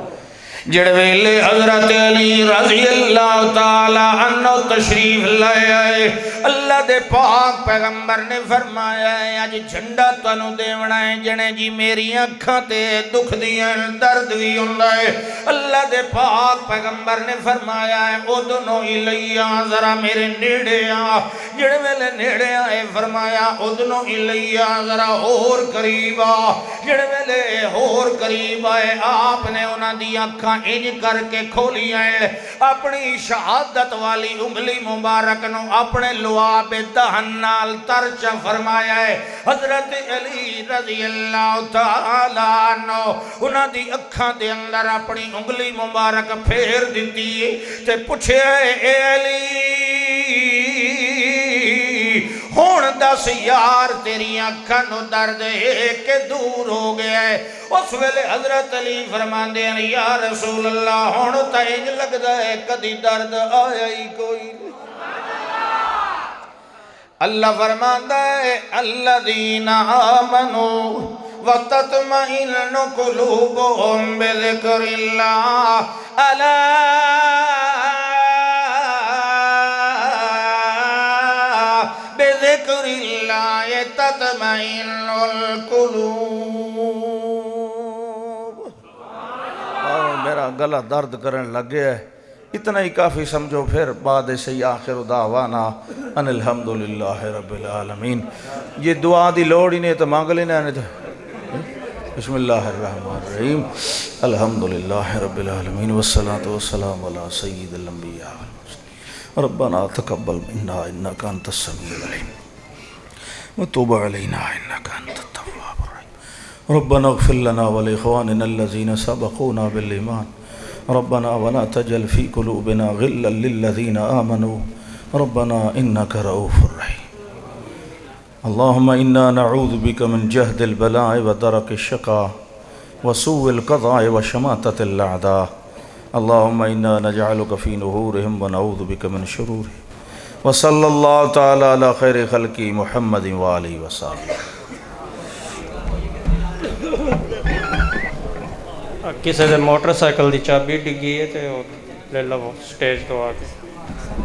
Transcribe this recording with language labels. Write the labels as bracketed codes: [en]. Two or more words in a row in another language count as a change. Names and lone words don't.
[pa] جڑ ویلے حضرت علی رضی اللہ تعالی عنہ تشریف لائے آئے اللہ دے پاک پیغمبر نے فرمایا ہے آج جھنڈا تنو دیونا ہے جنے جی میری اکھاں تے دکھ دیاں درد بھی ہوندا ہے اللہ دے پاک پیغمبر نے فرمایا ہے [ar] ادنو الیہ [pa] ذرا میرے نیڑے آ جڑ ویلے نیڑے آئے فرمایا [ar] ادنو الیہ [pa] ذرا اور قریب آ جڑ ویلے اور قریب آئے آپ نے انہاں دی اکھاں انج کر کے کھولی ہیں اپنی شہادت والی انگلی مبارک نو اپنے لعاب دہن نال ترچا فرمایا ہے حضرت علی رضی اللہ تعالیٰ عنہ انہاں دی اکھاں دے اندر اپنی انگلی مبارک پھیر دیتی ہے تے پوچھے اے علی ہون دس یار تیری اکھاں نو درد ہے کہ دور ہو گیا ہے اس ویلے حضرت علی فرماندے ہیں [ar] یا رسول اللہ [pa] ہون تا انج لگدا ہے کدی درد آیا ہی کوئی [ar] اللہ [pa] فرماندا ہے [ar] الذین آمنوا وتطمئن قلوبهم بذکر اللہ الا بذکر اللہ تطمئن القلوب [pa] میرا گلا درد کرنے لگ گیا ہے اتنا ہی کافی سمجھو پھر بعد سے [ar] آخر دعوانا ان الحمدللہ رب العالمین [pa] یہ دعا دی لوڑ ہی نہیں تو مانگ لینا ہے [ar] بسم اللہ الرحمن الرحیم الحمدللہ رب العالمین والصلاة والسلام علی سید الانبیاء والمرسلین ربنا تقبل منا انک انت السمیع العلیم وتوب علینا انک انت التواب الرحیم ربنا اغفر لنا ولاخواننا الذین سبقونا بالایمان ربنا ولا تجعل في قلوبنا غلا للذين آمنوا ربنا إنك رؤوف رحيم اللهم إنا نعوذ بك من جهد البلاء ودرك الشقاء وسوء القضاء وشماتة الأعداء اللهم إنا نجعلك في نهورهم ونعوذ بك من شرورهم وصلى الله تعالى على خير خلقه محمد وآله وسلم [pa] کسی دے موٹر سائیکل دی چابی ڈگی ہے تے لے لو سٹیج تو آ کے